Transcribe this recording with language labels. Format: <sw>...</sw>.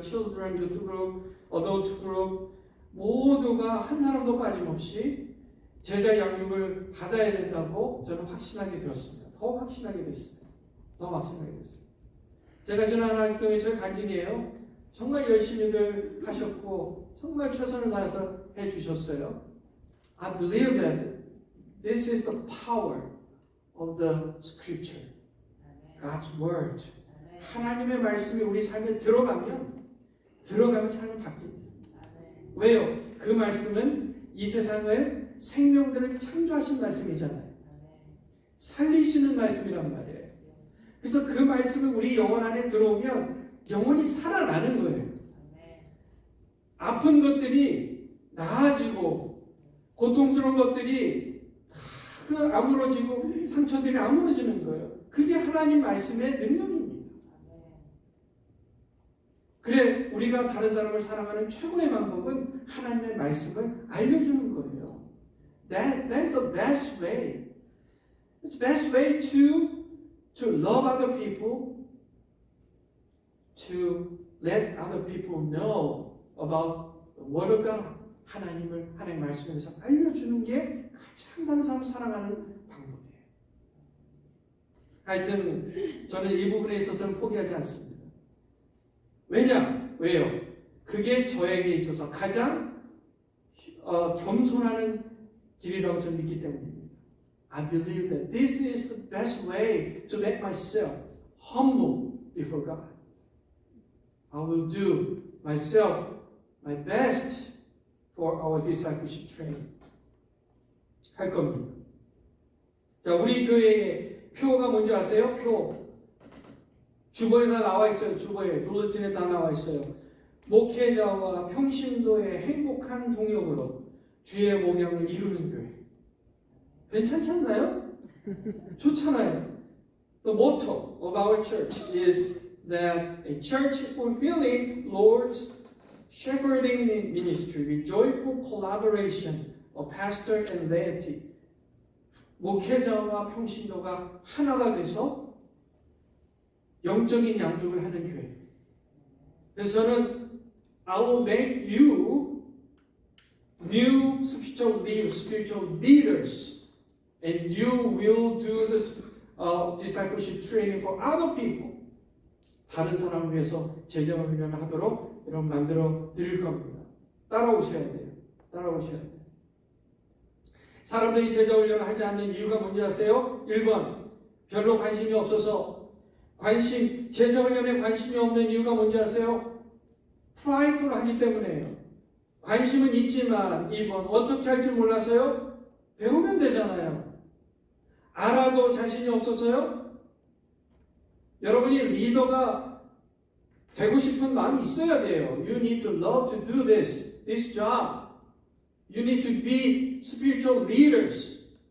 <ko>children 유스 그룹, adult 그룹 모두가 한 사람도 빠짐없이 제자 양육을 받아야 된다고 저는 확신하게 되었습니다. 더 확신하게 됐어요. 더 확신하게 됐어요. 제가 지난 학기 동안 저희 간증이에요. 정말 열심히들 하셨고 정말 최선을 다해서 해주셨어요.</ko> <en>I believe that this is the power of the scripture, God's word.</en> <ko>하나님의 말씀이 우리 삶에 들어가면 삶이 바뀝니다. 왜요? 그 말씀은 이 세상을 생명들을 창조하신 말씀이잖아요. 살리시는 말씀이란 말이에요. 그래서 그 말씀이 우리 영혼 안에 들어오면 영혼이 살아나는 거예요. 아픈 것들이 나아지고 고통스러운 것들이 다 아물어지고 상처들이 아물어지는 거예요. 그게 하나님 말씀의 능력입니다. 그래 우리가 다른 사람을 사랑하는 최고의 방법은 하나님의 말씀을 알려주는 거예요.</ko> <en>That's the best way. It's the best way to love other people, to let other people know about the Word of God.</en> <ko>하나님 말씀에 대해서 알려주는 게 가장 다른 사람을 사랑하는 방법이에요. 하여튼 저는 이 부분에 있어서는 포기하지 않습니다. 왜요? 그게 저에게 있어서 가장 겸손하는 길이라고 저는 믿기 때문입니다.</ko> <en>I believe that this is the best way to make myself humble before God. I will do myself my best for our discipleship training.</en> <ko>할 겁니다. 자, 우리 교회의 표가 뭔지 아세요? 표. 주보에 다 나와 있어요. 주보에, 블루틴에 다 나와 있어요. 목회자와 평신도의 행복한 동역으로 주의 목양을 이루는 교회. 괜찮지 않나요? 좋잖아요.</ko> <en>The motto of our church is that a church fulfilling Lord's shepherding ministry with joyful collaboration of pastor and laity.</en> <ko>목회자와 평신도가 하나가 돼서 영적인 양육을 하는 교회. 그래서 저는</ko> <en>I will make you new spiritual leaders, and you will do this discipleship training for other people.</en> <ko>다른 사람을 위해서 제자 훈련을 하도록 여러분 만들어 드릴 겁니다. 따라오셔야 돼요. 따라오셔야 돼요. 사람들이 제자 훈련을 하지 않는 이유가 뭔지 아세요? 1번, 별로 관심이 없어서. 제자 훈련에 관심이 없는 이유가 뭔지 아세요? 프라이드풀하기 때문에요. 관심은 있지만 2번, 어떻게 할지 몰라서요? 배우면 되잖아요. 알아도 자신이 없어서요? 여러분이 리더가 되고 싶은 마음이 있어야 돼요.</ko> <en>You need to love to do this job. You need to be spiritual leaders.</en>